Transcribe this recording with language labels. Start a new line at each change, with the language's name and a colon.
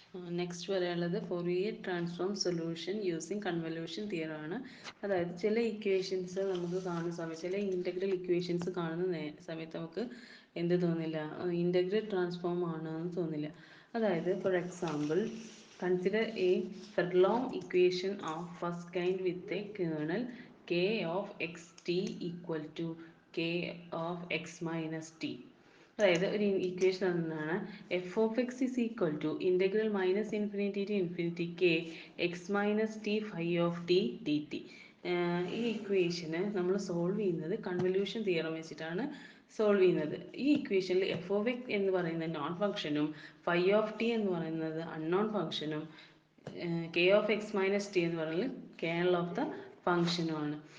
Malayalam: Next പറയാനുള്ളത് Fourier transform solution using convolution theorem ആണ്. അതായത് ചില ഇക്വേഷൻസ് നമുക്ക് കാണുന്ന സമയത്ത്, ചില ഇൻ്റഗ്രൽ ഇക്വേഷൻസ് കാണുന്ന സമയത്ത് നമുക്ക് എന്ത് തോന്നില്ല? ഇൻ്റഗ്രൽ ട്രാൻസ്ഫോം ആണെന്ന് തോന്നില്ല. അതായത് for example
English: Consider a Furlong equation of first kind with a kernel k of xt equal to k of x minus t. അതായത് ഒരു equation എന്നാണ് F of X is equal to integral minus infinity to infinity K X minus T phi of T D T.
Malayalam: ഈ ഇക്വേഷന് നമ്മൾ solve ചെയ്യുന്നത് convolution theorem വെച്ചിട്ടാണ് solve ചെയ്യുന്നത്. ഈ ഇക്വേഷനിൽ എഫ് ഓഫ് എക്സ് എന്ന് പറയുന്നത് നോൺ ഫംഗ്ഷനും ഫൈ ഓഫ് ടി എന്ന് പറയുന്നത് അൺനോൺ ഫംഗ്ഷനും K of X minus T എന്ന് പറയുന്നത് കേണൽ ഓഫ് ദ ഫംഗ്ഷനുമാണ്.